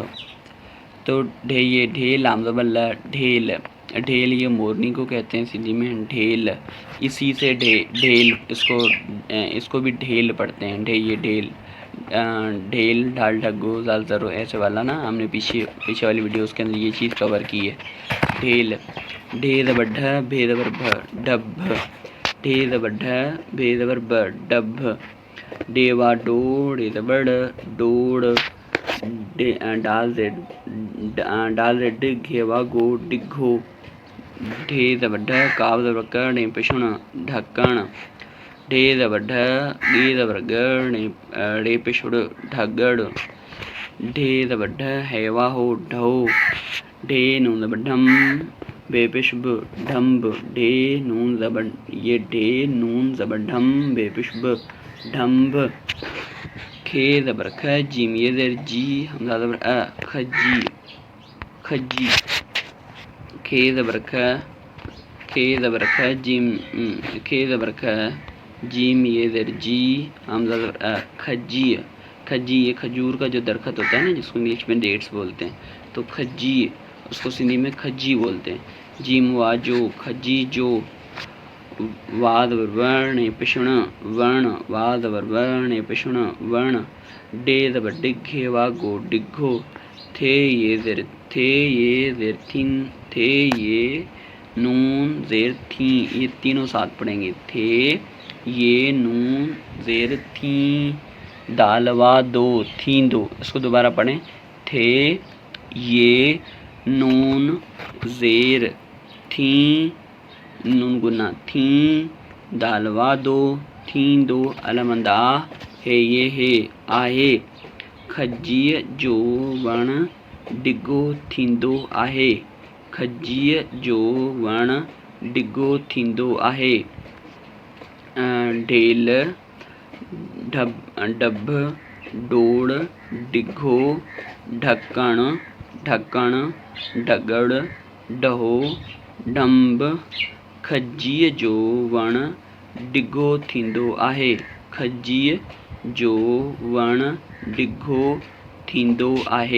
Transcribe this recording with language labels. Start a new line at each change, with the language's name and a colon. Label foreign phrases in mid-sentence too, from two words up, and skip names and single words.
Urdu: تو ڈھے یہ ڈھے، لام زبر ل، ڈھیل، ڈھیل یہ مورنی کو کہتے ہیں سندھی میں، ڈھیل، اسی سے ڈھیل، اس کو بھی ڈھیل پڑھتے ہیں، ڈھے یہ ڈھیل، ڈھیل ڈھال ڈھگو زال زرو ایسے والا نا، ہم نے پیچھے والی ویڈیوز کے اندر یہ چیز کور کی ہے۔ ڈھیل، ڈھے زبر ڈھ، بھے زبر بھ، ڈبھ، ڈھے زبر ڈھ، بھے زبر ب، ڈبھ، ڈے وا ڈو، ڈے زبر ڈ، ڈوڑ، ڈال زد گھے وا گو، ڈگھو، ڈھے زبر ڈھ، کاف زبر ک، ڈے پیشن ڈھکن، ڈھے زبر ڈھ، گے زبر گ، ڑے پیش ڑ، ڈھگڑ، ڈھے زبر ڈھ، ہے وا ہو، ڈھو، ڈھے نون زبر ڈھم، بے پیش ب، ڈھمب، ڈھے نون زبر یہ ڈھے نون زبر ڈھم، بے پیش ب، ڈھمب۔ کھے زبر کھ، جیم یہ زیر جی، حمزہ زبر کھجی، کھجی، کھے زبر کھ، کھے زبر کھ، جیم کھے زبر کھ، جیم یہ زیر جی، حمزہ زبر کھجی، کھجی یہ کھجور کا جو درخت ہوتا ہے نا جس کو انگلش میں ڈیٹس بولتے ہیں، تو کھجی اس کو سندھی میں کھجی بولتے ہیں۔ جیم واجو، کھجی جو، واد ورن پشن ورن، واد ورن پشن ورن، ڈے زبر ڈگھے واگو ڈگھو، تھے یہ زیر تھے یہ زیر تھن، تھے یہ نون زیر تھیں، یہ تینوں ساتھ پڑھیں گے، تھے یہ نون زیر تھیں، دالوا دو تھیں دو، اس کو دوبارہ پڑھیں، تھے یہ نون زیر تھیں، نون گنا تھیں، دالوا دو تھیں دو، علمند آ ہے یہ ہے آہے،
Sindhi: کھجی جو ون ڈگو تھیندو آہے، کھجی جو ون ڈگو تھیندو آہے، ڈھیل ڈب ڈوڑ ڈگھو ڈھکن ڈھکن ڈگڑ ڈہو ڈھمب، کھجی جو ون ڈگھو تھیندو آہے، کھجی جو ون ڈگھو تھیندو آہے۔